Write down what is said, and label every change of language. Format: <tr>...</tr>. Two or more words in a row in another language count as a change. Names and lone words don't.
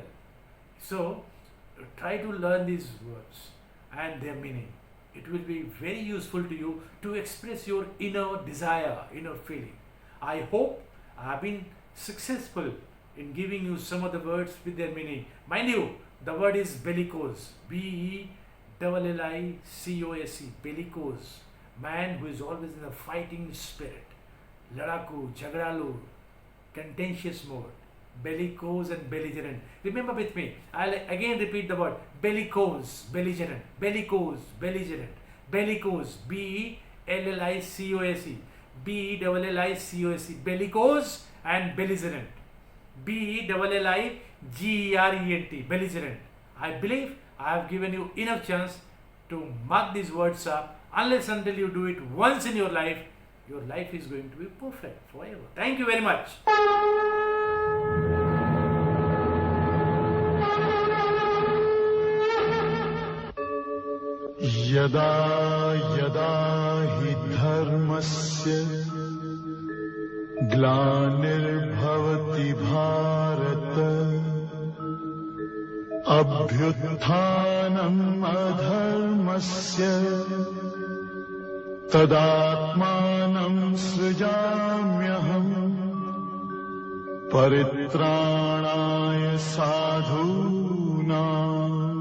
<en>So try to learn these words and their meaning. It will be very useful to you to express your inner desire, inner feeling. I hope I have been successful in giving you some of the words with their meaning. Mind you, the word is bellicose, B-E-L-L-I-C-O-S-E, bellicose. Man who is always in a fighting spirit,</en> <hi>ladaku, jagdalu,</hi> <en>contentious mode, bellicose and belligerent. Remember with me, I'll again repeat the word bellicose, belligerent, bellicose, belligerent, bellicose, B-E-L-L-I-C-O-S-E, B-E-L-L-I-C-O-S-E, bellicose and belligerent, B-E-L-L-I-G-E-R-E-N-T, belligerent. I believe I have given you enough chance to mark these words up. Unless until you do it once in your life is going to be perfect forever. Thank you very much.</en> <sa>यदा यदा हि धर्मस्य ग्लानिर्भवति भारत अभ्युत्थानम् अधर्मस्य तदात्मानं सृजाम्यहम् परित्राणाय साधूनां</sa>